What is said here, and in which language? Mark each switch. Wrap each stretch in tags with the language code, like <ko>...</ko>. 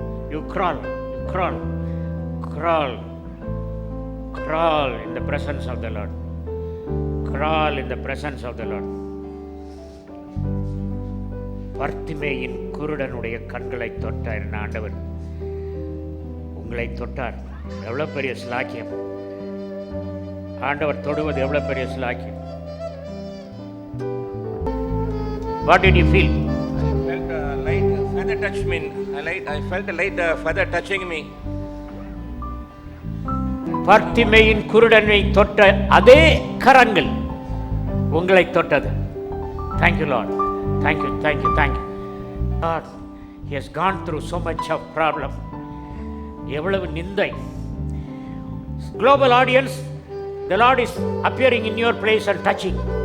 <en>You crawl, crawl, crawl, crawl in the presence of the Lord. Crawl in the presence of the Lord.</en> <ta>பர்த்திமேயின் குருடனுடைய கண்களை தொட்டார் ஆண்டவர். உங்களை தொட்டார். எவ்வளவு பெரிய சிலாக்கியம். ஆண்டவர் தொடுவது எவ்வளவு பெரிய சிலாக்கியம்.</ta> <en>What did you feel? I felt a light feather touch me. I felt a light feather touching me.</en> <ta>பர்த்திமேயின் குருடனை தொட்ட அதே கரங்கள் உங்களை தொட்டது.</ta> <en>Thank you, Lord. Thank you, thank you, thank you. God, he has gone through so much of problem.</en> <ta>எவ்வளவு நிந்தை.</ta> <en>Global audience, the Lord is appearing in your place and touching.</en>